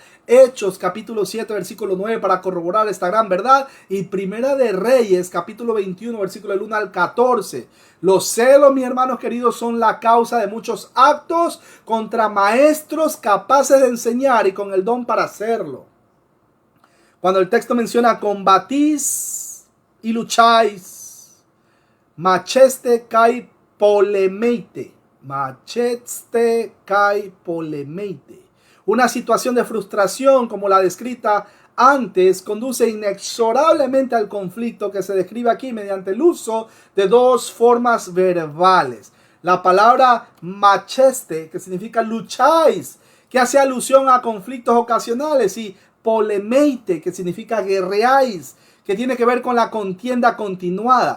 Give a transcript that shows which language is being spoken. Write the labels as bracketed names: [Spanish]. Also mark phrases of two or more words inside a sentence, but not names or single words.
[Spanish] Hechos capítulo 7 versículo 9 para corroborar esta gran verdad, y Primera de Reyes capítulo 21 versículo del 1 al 14. Los celos, mis hermanos queridos, son la causa de muchos actos contra maestros capaces de enseñar y con el don para hacerlo. Cuando el texto menciona combatís y lucháis, [Greek] μάχεσθε καὶ πολεμεῖτε, μάχεσθε καὶ πολεμεῖτε. [Spanish] Una situación de frustración como la descrita antes conduce inexorablemente al conflicto que se describe aquí mediante el uso de dos formas verbales. La palabra macheste, que significa lucháis, que hace alusión a conflictos ocasionales, y polemeite, que significa guerreáis, que tiene que ver con la contienda continuada.